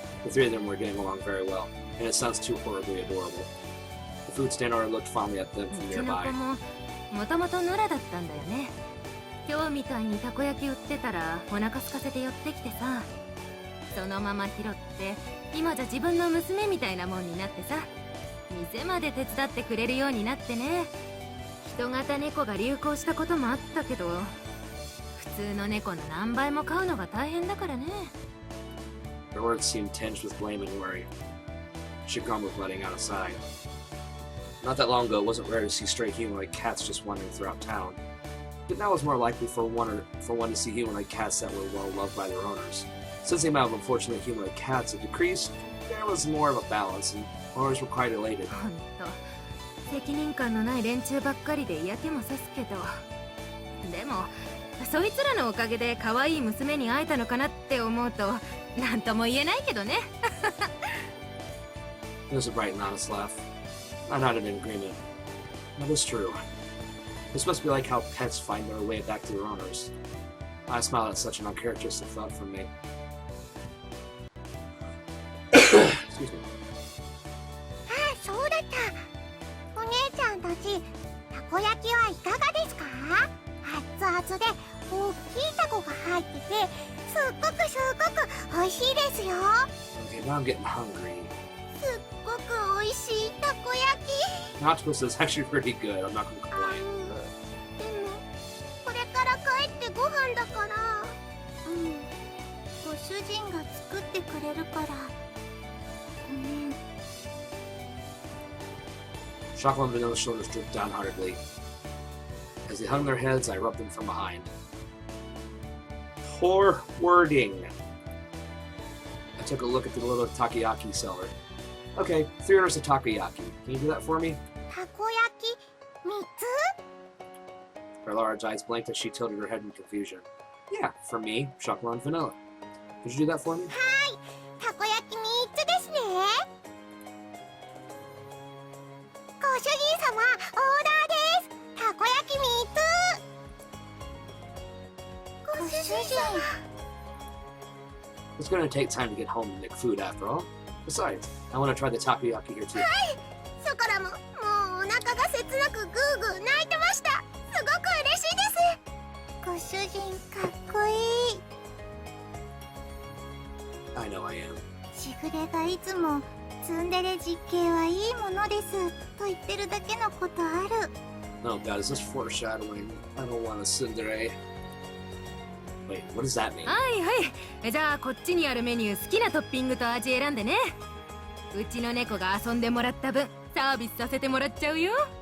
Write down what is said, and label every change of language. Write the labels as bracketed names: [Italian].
[English] The three of them were getting along very well, and it sounds too horribly adorable. The food stand owner looked fondly at them [Japanese] う [English] from [Japanese] ちの [English] nearby. [Japanese] 子ももともと野良だったんだよね。今日みたいにたこ焼き売ってたらお腹空かせて寄ってきてさ、そのまま拾って今じゃ自分の娘みたいなもんになってさ、店まで手伝ってくれるようになってね。人型猫が流行したこともあったけど、普通の猫の何倍も飼うのが大変だからね。 [English] Her words seemed tinged with blame and worry. She grumbled, letting out a sigh. Not that long ago, it wasn't rare to see stray humanoid cats just wandering throughout town. But now it was more likely for one to see humanoid cats that were well loved by their owners. Since the amount of unfortunate humanoid cats had decreased, there was more of a balance, and owners were quite elated. [Japanese] ほんと責任感のない連中ばっかりで嫌気もさすけど、でもそいつらのおかげで可愛い娘に会えたのかなって思うとなんとも言えないけどね。 [English] It was a bright and honest laugh. I nodded in agreement. That is true. This must be like how pets find their way back to their owners. I smiled at such an uncharacteristic thought from me. Excuse me. [Japanese] あ、そうだった。お姉ちゃんたち、たこ焼きはいかがですか？熱々で大きいたこが入ってて、すっごく美味しいですよ。 [English] Okay, now I'm getting hungry. [Japanese] すっごく美味しいたこ焼き。 [English] Octopus is actually pretty good. I'm not going to [Japanese] で [English] complain. [Japanese] もこれから帰ってご飯だから、ご主人が作ってくれるから。ごめん。 [English] Chocolate and vanilla shoulders drooped down heartedly. As they hung their heads, I rubbed them from behind. Poor wording. I took a look at the little takoyaki seller. Okay, 3 orders of takoyaki. Can you do that for me? [Japanese] たこ焼き3つ？ [English] Her large eyes blinked as she tilted her head in confusion. Yeah, for me, chocolate and vanilla. Could you do that for me? [Japanese] たこ焼き3つですね。ご主人様、オーダーです。たこ焼き3つ。ご主人。 [English] It's going to take time to get home and make food after all. Besides, I want to try the takoyaki here too. [Japanese] ソコラも、もうお腹が切なくグーグー泣いてました。すごく嬉しいです。ご主人かっこいい。 [English] I know I am. [Japanese] しぐれがいつもツンデレ実刑はいいものですと言ってるだけのことある。 [English] Oh god, is this foreshadowing? I don't want a tsundere. Wait, what does that mean? [Japanese] はいはい。じゃあこっちにあるメニュー好きなトッピングと味選んでね。うちの猫が遊んでもらった分サービスさせてもらっちゃうよ。